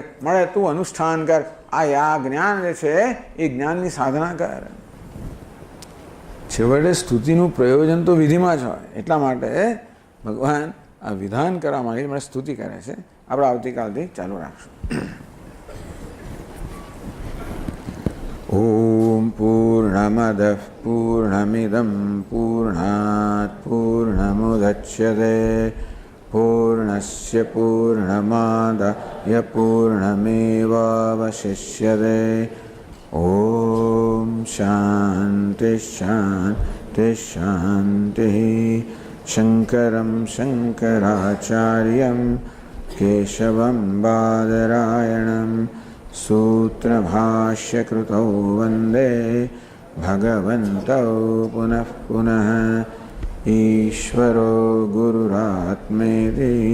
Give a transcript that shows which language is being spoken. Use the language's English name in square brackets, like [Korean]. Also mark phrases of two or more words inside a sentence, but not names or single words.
[Gujarati] મળે તું અનુષ્ઠાન કર. આ જ્ઞાન જે છે એ જ્ઞાનની સાધના કર. છેવટે સ્તુતિનું પ્રયોજન તો વિધિમાં જ હોય. એટલા માટે ભગવાન આ વિધાન કરવા માંગે છે, સ્તુતિ કરે છે. આપણે આવતીકાલથી ચાલુ રાખશું. [Sanskrit] ॐ पूर्णमदः पूर्णमिदं पूर्णात् पूर्णमुदच्यते पूर्णस्य पूर्णमादाय पूर्णमेवावशिष्यते ॐ शान्ति शान्ति शान्तिः शङ्करं शङ्कराचार्यं केशवं बादरायणं सूत्रभाष्यकृतौ वन्दे भगवन्तौ पुनः पुनः ईश्वरो गुरुरात्मेति